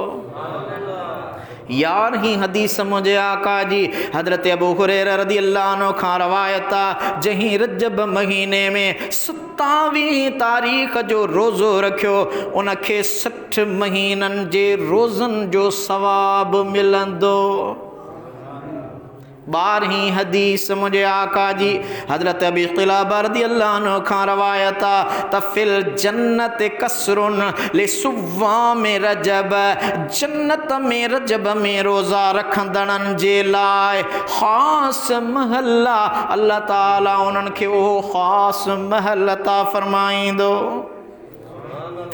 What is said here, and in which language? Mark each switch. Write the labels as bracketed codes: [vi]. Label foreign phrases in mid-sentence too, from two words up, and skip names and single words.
[sd] 11वीं हदीस मुंहिंजे आका जी हज़रत अबू हुरैरा [ar] رضي الله عنه [sd] खां रवायत आहे जहीं रजब महीने में 27वीं तारीख़ जो रोज़ो रखियो उनखे 60 महीननि जे रोज़नि जो सवाब मिलंदो। 12वीं हदीस मुंहिंजे आका जी हज़रत अबी क़िलाबा [ar] رضي الله عنه [sd] खां रवायत आहे त [ar] في الجنة قصر لصوام رجب. [sd] जन्नत में रजब में रोज़ा रखंदड़नि जे लाइ ख़ासि महल आहे अल्लाह ताला उन्हनि खे उहो ख़ासि महल अता फरमाईंदो।